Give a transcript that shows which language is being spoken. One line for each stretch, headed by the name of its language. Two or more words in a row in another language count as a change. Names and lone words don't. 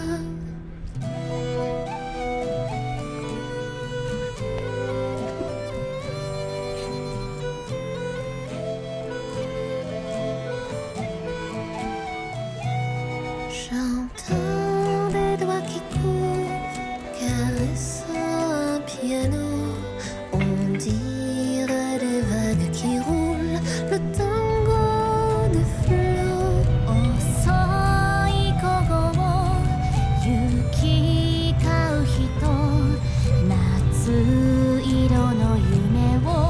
French: J'entends des doigts qui courent, caressant un piano. On dirait des vagues qui roulent, le tango de flot.
Japanese: 遅い午後を行き交う人、夏色の夢